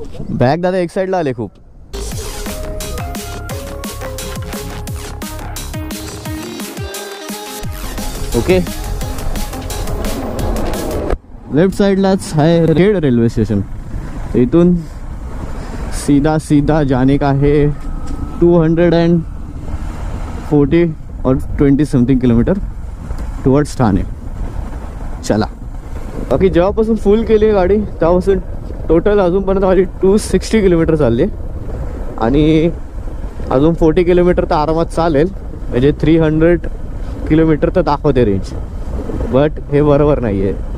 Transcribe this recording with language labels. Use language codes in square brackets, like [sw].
[mr] Bag दादा एक साईडला आले खूप. ओके, लेफ्ट साइडलाच आहे खेड रेल्वे स्टेशन. [hi] इथून सीधा जाने का है 240 और 20 समथिंग किलोमीटर टुवर्ड्स ठाणे. [mr] चला, बाकी जेव्हापासून फुल केली आहे गाडी तेव्हापासून टोटल अजूनपर्यंत माझी 260 किलोमीटर चालली आणि अजून 40 किलोमीटर तर आरामात चालेल. म्हणजे 300 किलोमीटर तर दाखवते रेंज, बट हे बरोबर नाही आहे.